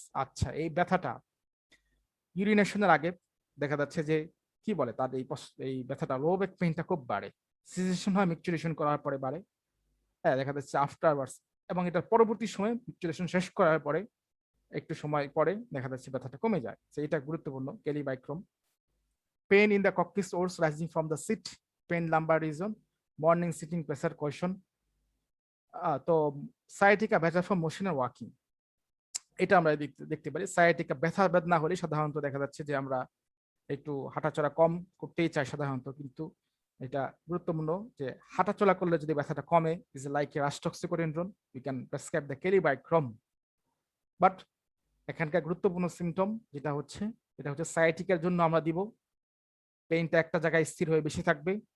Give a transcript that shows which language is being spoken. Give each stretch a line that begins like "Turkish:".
Bangla: আচ্ছা, এই ব্যথাটা ইউরিনেশনের আগে দেখা যাচ্ছে যে কি বলে তার এই ব্যথাটা লো ব্যাক পেইনটা খুব বাড়ে, সিজেশন হয় মিকচুরেশন করার পরে বাড়ে, হ্যাঁ দেখা যাচ্ছে আফটার ওয়ার্ডস, এবং এটার পরবর্তী সময়ে মিকচুরেশন শেষ করার পরে একটু সময় পরে দেখা যাচ্ছে ব্যথাটা কমে যায়। এটা গুরুত্বপূর্ণ। কেলিবাইক্রম।
English: Pain in the coccyx oars rising from the seat, pain lumbar region, morning sitting pressure question. তো sciatica better for motion and walking,
Bangla: এটা আমরা দেখতে পারি। sciatica ব্যথা বেদনা হলে সাধারণত দেখা যাচ্ছে যে আমরা একটু হাঁটাচলা কম করতেই চাই সাধারণত, কিন্তু এটা গুরুত্বপূর্ণ যে হাঁটাচলা করলে যদি ব্যথাটা কমে,
English: Is like a rhus toxicodendron, we can prescribe the কেলিবাইক্রম।
Bangla: But এখানকার গুরুত্বপূর্ণ সিমটম যেটা হচ্ছে এটা হচ্ছে সায়াটিকার জন্য আমরা দিব পেইনটা একটা জায়গায় স্থির হয়ে বেশি থাকবে।